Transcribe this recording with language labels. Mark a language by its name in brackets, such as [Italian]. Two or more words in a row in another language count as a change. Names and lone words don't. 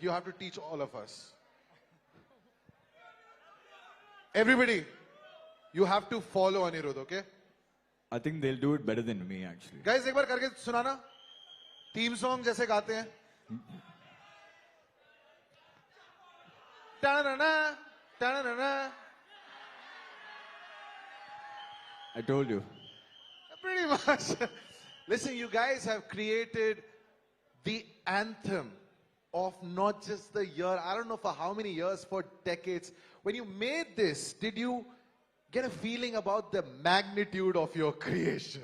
[English] You have to teach all of us. Everybody, you have to follow Anirudh, okay? I think they'll do it better than me, actually. Guys, [Hindi] एक बार करके सुनाना. [English] Theme song [Hindi] जैसे गाते हैं. Ta-na-na, ta-na-na. [English] I told you. Pretty much. Listen, you guys have created the anthem of not just the year, I don't know for how many years, for decades. When you made this, did you get a feeling about the magnitude of your creation?